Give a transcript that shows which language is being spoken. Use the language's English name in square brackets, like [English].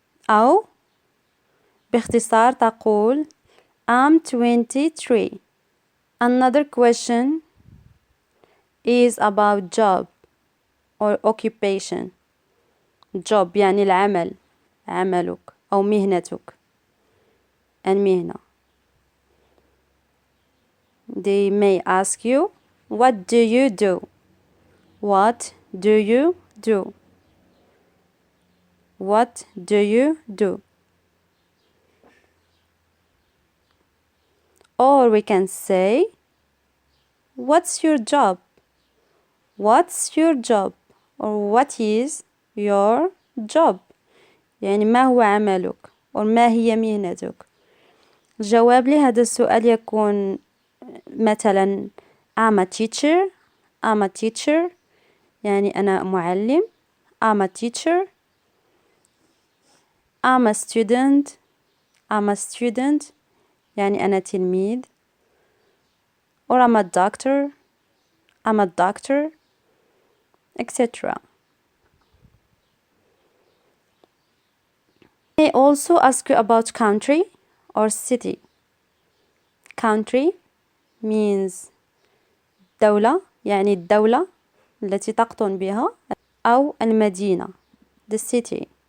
[Arabic] أو باختصار تقول [English] I'm 23. Another question is about job or occupation. [Arabic] job يعني العمل عملك أو مهنتك المهنة. [English] They may ask you what do you do. What do you do. What do you do. Or we can say what's your job. What's your job or what is your job؟ [Arabic] يعني ما هو عملك أو ما هي مهنتك؟ الجواب لهذا السؤال يكون مثلا [English] I'm a teacher. I'm a teacher [Arabic] يعني أنا معلم. [English] I'm a teacher. I'm a student. I'm a student [Arabic] يعني أنا تلميذ. [English] or I'm a doctor. I'm a doctor etc. They also ask you about country or city. Country means [Arabic] دولة يعني الدولة التي تقطن بها أو المدينة [English] the city.